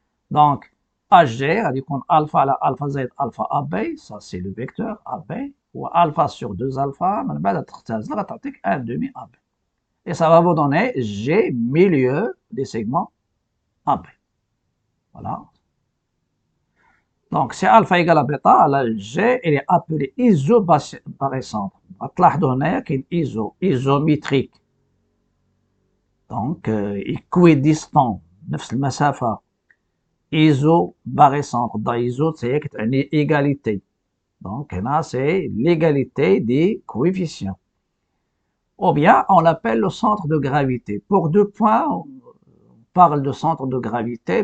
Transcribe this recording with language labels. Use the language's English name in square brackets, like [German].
[French] Donc, AG, c'est-à-dire qu'on alpha, alpha Z, alpha AB, ça c'est le vecteur AB, ou alpha sur 2 alpha, un demi AB. Et ça va vous donner G milieu des segments AB. Voilà. Donc, si alpha égale à bêta, la G, elle est appelée isobarycentre. [Arabic] هتلاحظوا هنايا كاين isométrique. [French] Donc, équidistant, [Arabic] نفس المسافة. [French] Isobarycentre. Dans iso, c'est une égalité. Donc, là, c'est l'égalité des coefficients. Ou bien, on l'appelle le centre de gravité. Pour 2 points, on parle de centre de gravité.